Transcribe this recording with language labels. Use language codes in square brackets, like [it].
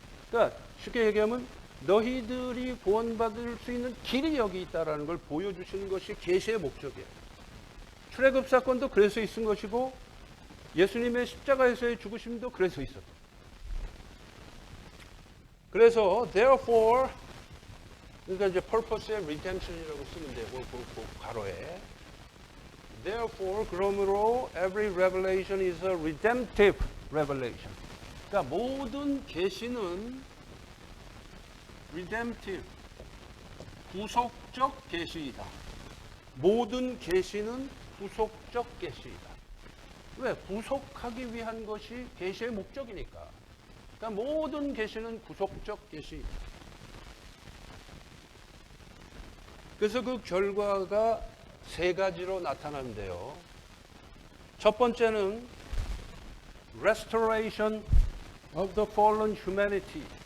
[ko] 그러니까 쉽게 얘기하면 너희들이 구원받을 수 있는 길이 여기 있다는 걸 보여주시는 것이 계시의 목적이에요. 출애굽 사건도 그래서 있은 것이고 예수님의 십자가에서의 죽으심도 그래서 있었다. 그래서 therefore, 그러니까 이제 purpose의 redemption이라고 쓰면 돼요. 그 괄호에. [en] therefore, [ko] 그러므로 [en] every revelation is a redemptive revelation. [ko] 그러니까 모든 계시는 redemptive, 구속적 계시이다. 모든 계시는 구속적 계시이다. 왜? 구속하기 위한 것이 계시의 목적이니까. 그러니까 모든 계시는 구속적 계시이다. 그래서 그 결과가 세 가지로 나타나는데요. 첫 번째는 [en] restoration of the fallen humanity.